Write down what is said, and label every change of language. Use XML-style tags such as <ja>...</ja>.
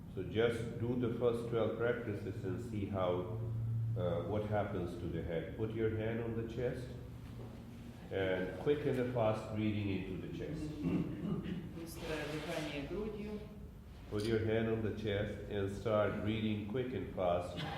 <en>So just do the first 12 practices and see how, what happens to the head. Put your hand on the chest and quick and fast breathing into the chest.</en> <ru>Быстрое дыхание грудью.</ru> <en>Put your hand on the chest and start breathing quick and fast.</en>